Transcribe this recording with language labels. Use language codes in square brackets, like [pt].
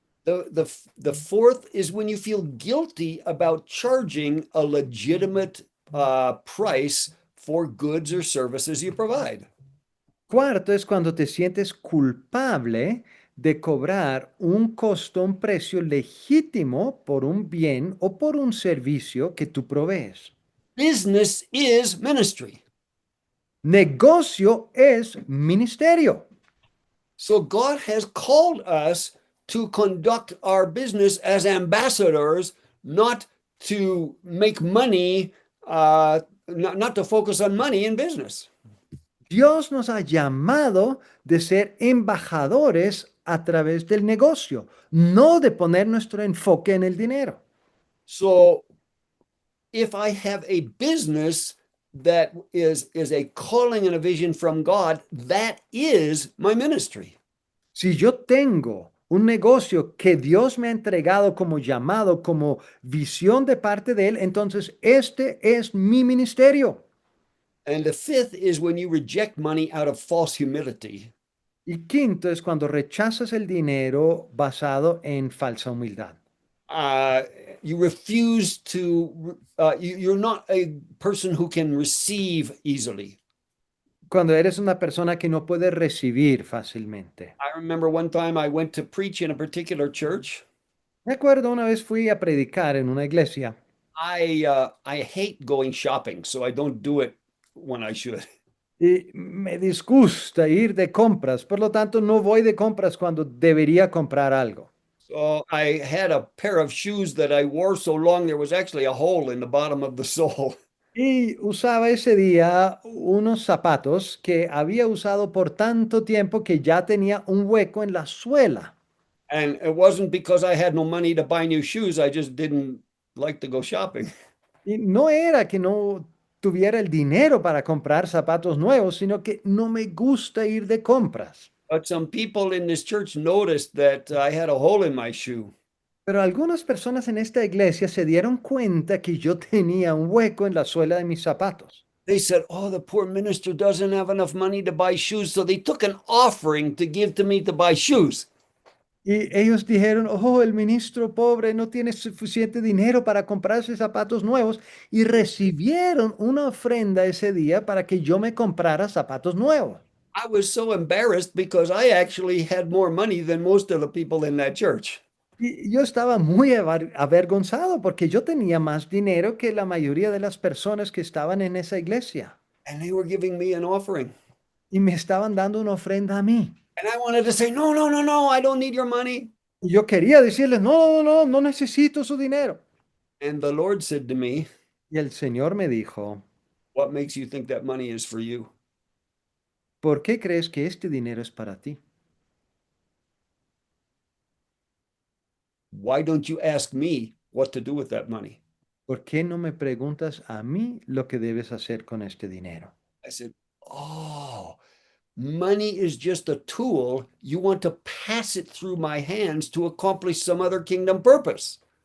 [en] The fourth is when you feel guilty about charging a legitimate price for goods or services you provide. [es] Cuarto es cuando te sientes culpable de cobrar un costo, un precio legítimo por un bien o por un servicio que tú provees. [en] Business is ministry. [es] Negocio es ministerio. [en] So God has called us to conduct our business as ambassadors, not to make money, not to focus on money in business. [es] Dios nos ha llamado de ser embajadores a través del negocio, no de poner nuestro enfoque en el dinero. [en] So if I have a business that is a calling and a vision from God, that is my ministry. [es] Si yo tengo un negocio que Dios me ha entregado como llamado, como visión de parte de Él, entonces este es mi ministerio. [en] And the fifth is when you reject money out of false humility. [es] Y quinto es cuando rechazas el dinero basado en falsa humildad. [en] Uh, you refuse to, you're not a person who can receive easily. [es] Cuando eres una persona que no puede recibir fácilmente. [en] I remember one time I went to preach in a particular church. [es] Me acuerdo una vez fui a predicar en una iglesia. [en] I hate going shopping, so I don't do it when I should. [es] Y me disgusta ir de compras, por lo tanto no voy de compras cuando debería comprar algo. [en] So I had a pair of shoes that I wore so long there was actually a hole in the bottom of the sole. [es] Y usaba ese día unos zapatos que había usado por tanto tiempo que ya tenía un hueco en la suela. [en] And it wasn't because I had no money to buy new shoes, I just didn't like to go shopping. [es] Y no era que no tuviera el dinero para comprar zapatos nuevos, sino que no me gusta ir de compras. [en] But some people in this church noticed that I had a hole in my shoe. [es] Pero algunas personas en esta iglesia se dieron cuenta que yo tenía un hueco en la suela de mis zapatos. [en] They said, "Oh, the poor minister doesn't have enough money to buy shoes." So they took an offering to give to me to buy shoes. [es] Y ellos dijeron, oh, el ministro pobre no tiene suficiente dinero para comprarse zapatos nuevos. Y recibieron una ofrenda ese día para que yo me comprara zapatos nuevos. [en] I was so embarrassed because I actually had more money than most of the people in that church. [es] Y yo estaba muy avergonzado porque yo tenía más dinero que la mayoría de las personas que estaban en esa iglesia. [en] And they were giving me an offering. [es] Y me estaban dando una ofrenda a mí. [en] And I wanted to say, "No, no, no, no, I don't need your money." [es] Y yo quería decirles, no, no, no, no necesito su dinero. [en] And the Lord said to me, [es] Y el Señor me dijo, [en] "What makes you think that money is for you?" [es] ¿por qué crees que este dinero es para ti? [en] Why don't you ask me what to do with that money? [es] ¿Por qué no me preguntas a mí lo que debes hacer con este dinero? [en] I said, "Oh, money is just a tool. You want to pass it through my hands to accomplish some other kingdom purpose."